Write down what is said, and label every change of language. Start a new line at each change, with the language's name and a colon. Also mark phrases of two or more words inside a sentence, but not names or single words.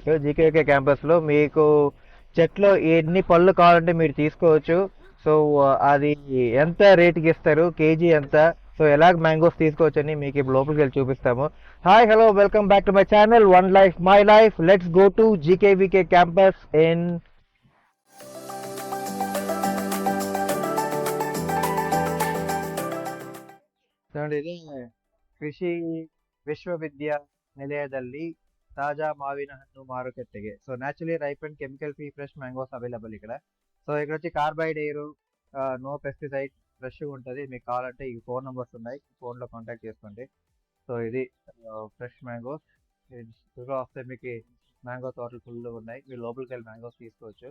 Telugu: జీకేవికే క్యాంపస్లో మీకు చెట్లో ఎన్ని పళ్ళు కావాలంటే మీరు తీసుకోవచ్చు. సో అది ఎంత రేటుకి ఇస్తారు, కేజీ ఎంత, సో ఎలాగ మ్యాంగోస్ తీసుకోవచ్చు అని మీకు ఇప్పుడు లోపలికి వెళ్ళి చూపిస్తాము.
English: Hi, hello, welcome back to my channel One Life My Life. Let's go to GKVK campus in
Kannada: ಇದು ಕೃಷಿ ವಿಶ್ವವಿದ್ಯಾನಿಲಯದಲ್ಲಿ ತಾಜಾ ಮಾವಿನ ಹಣ್ಣು ಮಾರುಕಟ್ಟೆಗೆ.
English: So naturally ripe and chemical free fresh mangoes available
Telugu: ఇక్కడ. సో ఇక్కడ వచ్చి కార్బైడ్ ఎయిర్,
English: no pesticide,
Telugu: ఫ్రెష్గా ఉంటుంది. మీకు కావాలంటే ఈ ఫోన్ నెంబర్స్ ఉన్నాయి, ఫోన్లో కాంటాక్ట్ చేసుకోండి. సో ఇది
English: fresh mangoes.
Telugu: త్వరగా వస్తే మీకు మ్యాంగో తోటలు ఫుల్ ఉన్నాయి, మీరు లోపలికి వెళ్ళి మ్యాంగోస్ తీసుకోవచ్చు.